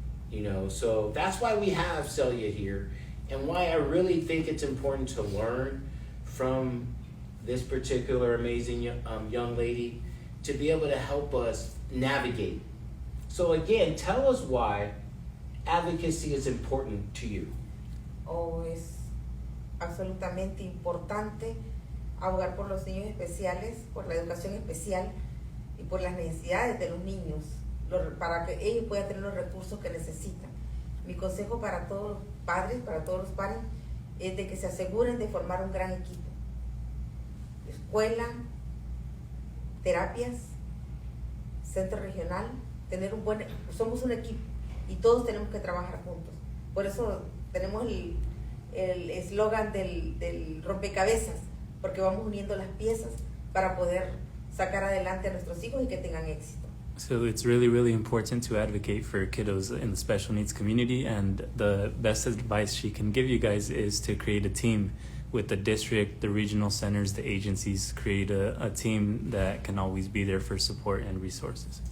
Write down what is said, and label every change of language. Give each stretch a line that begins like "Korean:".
English: You know, so that's why we have Celia here, and why I really think it's important to learn from this particular amazing young lady to be able to help us navigate. So again, tell us why advocacy is important to you.
Spanish: Es absolutamente importante abogar por los niños especiales, por la educación especial y por las necesidades de los niños, para que ellos puedan tener los recursos que necesitan. Mi consejo para todos los padres, es de que se aseguren de formar un gran equipo. Escuela, terapias, centro regional, somos un equipo y todos tenemos que trabajar juntos. Por eso tenemos el eslogan del rompecabezas, porque vamos uniendo las piezas para poder sacar adelante a nuestros hijos y que tengan éxito.
English: So it's really, really important to advocate for kiddos in the special needs community, and the best advice she can give you guys is to create a team with the district, the regional centers, the agencies, create a team that can always be there for support and resources.